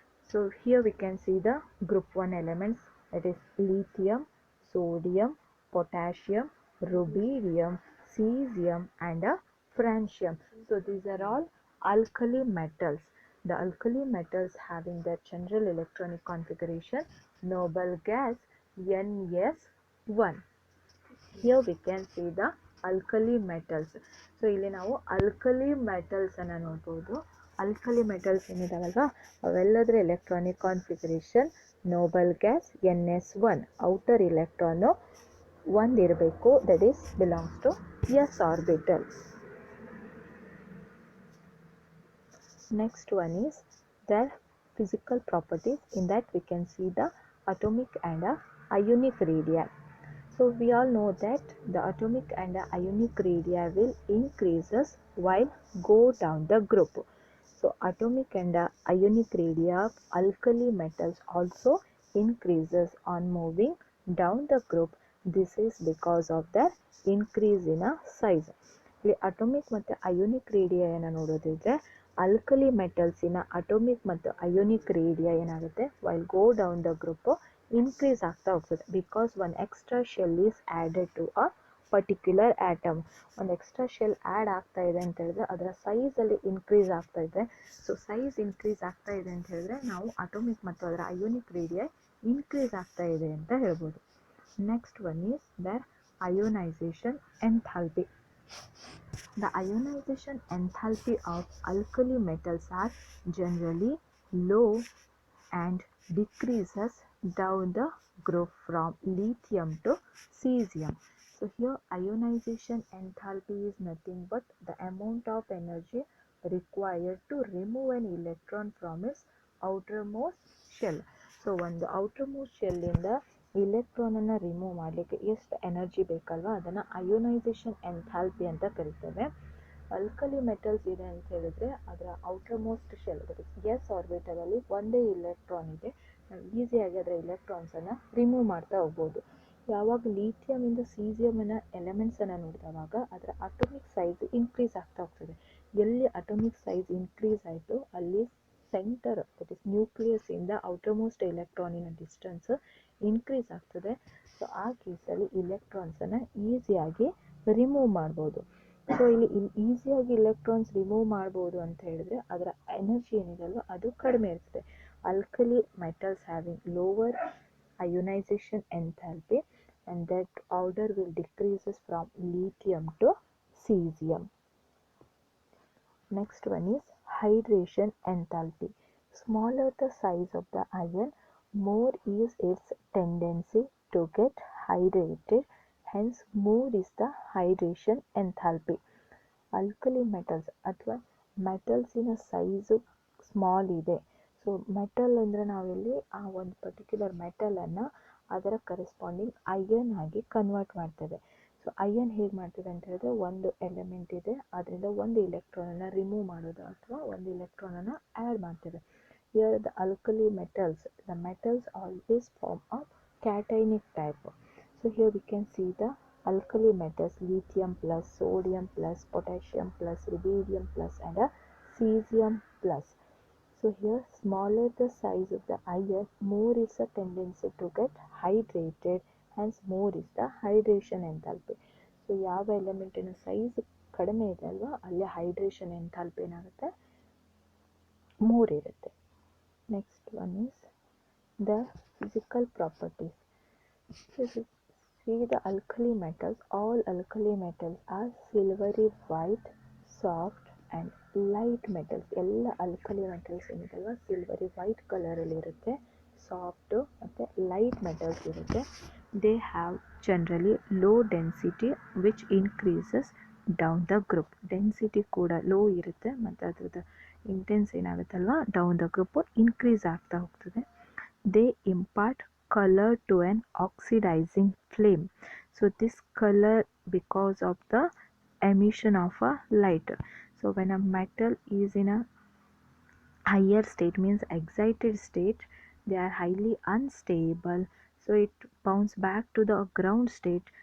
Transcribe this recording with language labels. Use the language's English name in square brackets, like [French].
[English] So here we can see the group 1 elements, that is lithium, sodium, potassium, rubidium, cesium and francium. So these are all alkali metals. The alkali metals having their general electronic configuration noble gas Ns1. Here we can see the alkali metals. [Kannada] So ಇಲ್ಲಿ ನಾವು alkali metals ಅನ್ನು ನೋಡಬಹುದು. alkali metals ಏನಿದಾವಲ್ವಾ ಅವೆಲ್ಲದರ electronic configuration Nobel gas Ns1, outer electron 1 ಇರಬೇಕು, [English] That is belongs to S orbital. Next one is their physical properties. In that we can see the atomic and ionic radii. So we all know that the atomic and ionic radii will increases while go down the group. So atomic and ionic radii of alkali metals also increases on moving down the group. This is because of their increase in size. [Kannada] ಇಲ್ಲಿ atomic ಮತ್ತು ionic ರೇಡಿಯನ್ನ ನೋಡೋದಿದ್ರೆ alkali ಮೆಟಲ್ಸಿನ atomic ಮತ್ತು ionic ರೇಡಿಯ ಏನಾಗುತ್ತೆ [English] while go down the group [Kannada] increase ಆಗ್ತಾ ಹೋಗ್ತದೆ, [English] Because one extra shell is added to a particular atom. [Kannada] ಒಂದು extra shell add ಆಗ್ತಾ ಇದೆ ಅಂತ ಹೇಳಿದ್ರೆ ಅದರ ಸೈಜಲ್ಲಿ ಇನ್ಕ್ರೀಸ್ ಆಗ್ತಾ ಇದೆ. ಸೊ ಸೈಜ್ ಇನ್ಕ್ರೀಸ್ ಆಗ್ತಾ ಇದೆ ಅಂತ ಹೇಳಿದ್ರೆ ನಾವು ಅಟೋಮಿಕ್ ಮತ್ತು ಅದರ ಅಯೋನಿಕ್ ರೇಡಿಯ ಇನ್ಕ್ರೀಸ್ ಆಗ್ತಾ ಇದೆ ಅಂತ ಹೇಳ್ಬೋದು. [English] Next one is their ionization enthalpy. The ionization enthalpy of alkali metals are generally low and decreases down the group from lithium to cesium. So here ionization enthalpy is nothing but the amount of energy required to remove an electron from its outermost shell. [Kannada] So ಒಂದು outermost shell ಇಂದ electron ಅನ್ನು remove ಮಾಡಲಿಕ್ಕೆ ಎಷ್ಟು energy ಬೇಕಲ್ವಾ ಅದನ್ನು ionisation enthalpy ಅಂತ ಕರಿತೇವೆ. Alkali metals ಇದೆ ಅಂತ ಹೇಳಿದ್ರೆ ಅದರ outer most shell S orbital ಅಲ್ಲಿ ಒಂದೇ ಇಲೆಕ್ಟ್ರಾನ್ ಇದೆ, ನಾವು ಈಸಿಯಾಗಿ ಅದರ ಎಲೆಕ್ಟ್ರಾನ್ಸನ್ನು ರಿಮೂವ್ ಮಾಡ್ತಾ ಹೋಗ್ಬೋದು. ಯಾವಾಗ ಲಿಥಿಯಮ್ ಇಂದ ಸೀಸಿಯಮ್ ಎಲಿಮೆಂಟ್ಸ್ ಅನ್ನು ನೋಡಿದವಾಗ ಅದರ ಅಟೋಮಿಕ್ ಸೈಜ್ ಇನ್ಕ್ರೀಸ್ ಆಗ್ತಾ ಹೋಗ್ತದೆ. ಎಲ್ಲಿ ಅಟೋಮಿಕ್ ಸೈಜ್ ಇನ್ಕ್ರೀಸ್ ಆಯಿತು ಅಲ್ಲಿ ಸೆಂಟರ್, ದಟ್ ಇಸ್ ನ್ಯೂಕ್ಲಿಯಸ್ ಇಂದ ಔಟರ್ ಮೋಸ್ಟ್ ಎಲೆಕ್ಟ್ರಾನಿನ ಡಿಸ್ಟೆನ್ಸ್ ಇನ್ಕ್ರೀಸ್ ಆಗ್ತದೆ. ಸೊ ಆ ಕೇಸಲ್ಲಿ ಇಲೆಕ್ಟ್ರಾನ್ಸನ್ನು ಈಸಿಯಾಗಿ ರಿಮೂವ್ ಮಾಡ್ಬೋದು. ಸೊ ಇಲ್ಲಿ ಈಸಿಯಾಗಿ ಇಲೆಕ್ಟ್ರಾನ್ಸ್ ರಿಮೂವ್ ಮಾಡ್ಬೋದು ಅಂತ ಹೇಳಿದ್ರೆ ಅದರ ಎನರ್ಜಿ ಏನಿದೆಯಲ್ವ ಅದು ಕಡಿಮೆ ಇರ್ತದೆ. [English] Alkali metals having lower ionization enthalpy and that order will decreases from lithium to cesium. Next one is hydration enthalpy. Smaller the size of the ion, more is its tendency to get hydrated, hence more is the hydration enthalpy. [Kannada] Alkali metals ಅಥವಾ ಮೆಟಲ್ಸಿನ size small ಇದೆ. So metal ಅಂದರೆ ನಾವಿಲ್ಲಿ ಆ ಒಂದು particular ಮೆಟಲನ್ನು ಅದರ corresponding iron ಆಗಿ convert ಮಾಡ್ತೇವೆ. So iron ಹೇಗೆ ಮಾಡ್ತದೆ ಅಂತ ಹೇಳಿದ್ರೆ, ಒಂದು ಎಲಿಮೆಂಟ್ ಇದೆ, ಅದರಿಂದ ಒಂದು ಇಲೆಕ್ಟ್ರಾನನ್ನು ರಿಮೂವ್ ಮಾಡೋದು ಅಥವಾ ಒಂದು ಇಲೆಕ್ಟ್ರಾನನ್ನು ಆ್ಯಡ್ ಮಾಡ್ತೇವೆ. [English] Here the alkali metals, the metals always form a cationic type. So here we can see the alkali metals: lithium plus, sodium plus, potassium plus, rubidium plus, and a cesium plus. So here, smaller the size of the ion, more is the tendency to get hydrated, hence more is the hydration enthalpy. [Kannada] So ಯಾವ ಎಲಿಮೆಂಟಿನ size ಕಡಿಮೆ ಇದೆ ಅಲ್ವಾ, ಅಲ್ಲಿ hydration enthalpy ಏನಾಗುತ್ತೆ, ಮೂರ್ ಇರುತ್ತೆ. [English] Next one is the physical properties. See the alkali metals. All alkali metals are silvery white, soft and light metals. [Kannada] ಎಲ್ಲ alkali metals ಏನಿದಲ್ವ silvery white ಕಲರಲ್ಲಿ ಇರುತ್ತೆ, ಸಾಫ್ಟು ಮತ್ತು ಲೈಟ್ ಮೆಟಲ್ಸ್ ಇರುತ್ತೆ. [English] They have generally low density which increases down the group. [Kannada] Density ಕೂಡ low ಇರುತ್ತೆ ಮತ್ತು ಅದ್ರದ್ದು intense ಏನಾಗುತ್ತಲ್ವ [English] down the group [Kannada] increase ಆಗ್ತಾ ಹೋಗ್ತದೆ. [English] They impart color to an oxidizing flame. So this color because of the emission of a light. So when a metal is in a higher state, means excited state, they are highly unstable, so it bounce back to the ground state.